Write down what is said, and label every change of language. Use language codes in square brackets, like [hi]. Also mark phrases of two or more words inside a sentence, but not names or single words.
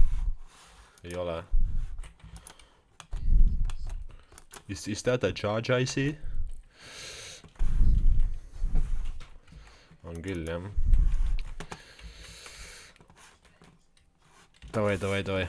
[et] Ei ole. [en] Is that a charge I see? [et] On küll, jah. [ru] Давай. Давай.